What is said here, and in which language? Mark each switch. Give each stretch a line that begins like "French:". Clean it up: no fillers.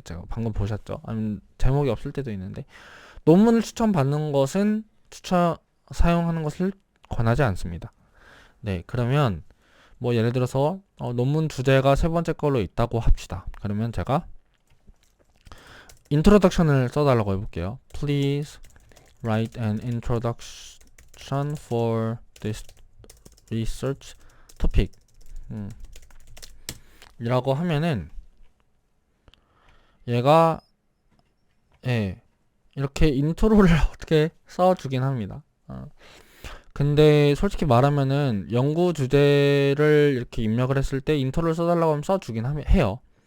Korean: 제가 방금 보셨죠? 아니면 제목이 없을 때도 있는데 논문을 추천받는 것은 사용하는 것을 권하지 않습니다. 네, 그러면 뭐 예를 들어서 논문 주제가 세 번째 걸로 있다고 합시다. 그러면 제가 introduction을 써달라고 해볼게요.
English: Please write an introduction for this research topic.
Korean: 이라고 하면은 얘가 이렇게 인트로를 어떻게 써주긴 합니다. 근데 솔직히 말하면은 연구 주제를 이렇게 입력을 했을 때 인트로를 써달라고 하면 써주긴 해요.